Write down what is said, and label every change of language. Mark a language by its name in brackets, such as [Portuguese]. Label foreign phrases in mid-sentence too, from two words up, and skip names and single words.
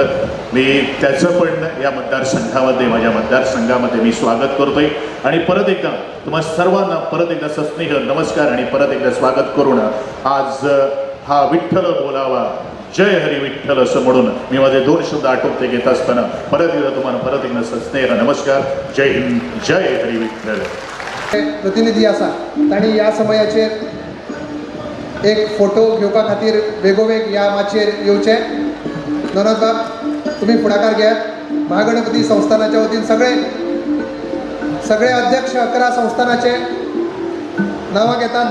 [Marathi] मी त्याचं पण या माझ्या मतदारसंघामध्ये मी स्वागत करतोय आणि परत एकदा तुम्हा सर्वांना परत एकदा सस्नेह नमस्कार आणि परत एकदा स्वागत करून आज हा विठ्ठल बोलावा, जय हरी विठ्ठल असं म्हणून मी माझे 2 शब्द आटोपते घेत असताना परत एकदा तुम्हाला परत एकदा सस्नेह नमस्कार. जय हिंद, जय हरी विठ्ठल. [Konkani] प्रतिनिधी आसा तांणी ह्या समयाचेर एक फोटो घेवपा खातीर बेगोबेग ह्या माचयेर येवचे. [Marathi] नोनद बाब तुम्ही पुढाकार घ्या. महागणपती संस्थानाच्या वतीन सगळे अध्यक्ष 11 संस्थानाचे नावां घेतात.